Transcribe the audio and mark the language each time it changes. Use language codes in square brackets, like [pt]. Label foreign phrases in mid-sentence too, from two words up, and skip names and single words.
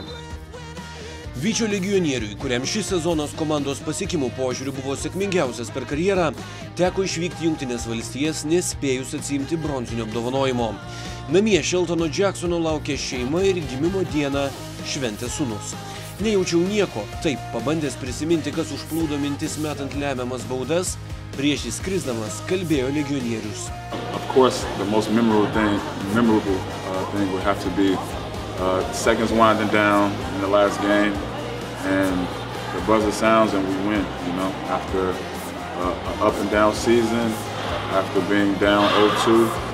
[lt] Vyčio legionieriui, kuriam šis sezonas komandos pasiekimų požiūriu buvo sėkmingiausias per karjerą, teko išvykti Jungtines valstijas, nespėjus atsiimti bronzinio apdovanojimo. Namie Sheltono Jacksono laukė šeima ir gimimo dieną šventė sūnus. Nejaučiau nieko, taip, pabandęs prisiminti, kas užplūdo mintis metant lemiamas baudas, prieš įskrisdamas kalbėjo legionierius. [en] Of course, the most memorable thing would have to be seconds winding down in the last game, and the buzzer sounds and we win, you know, after an up and down season, after being down 0-2.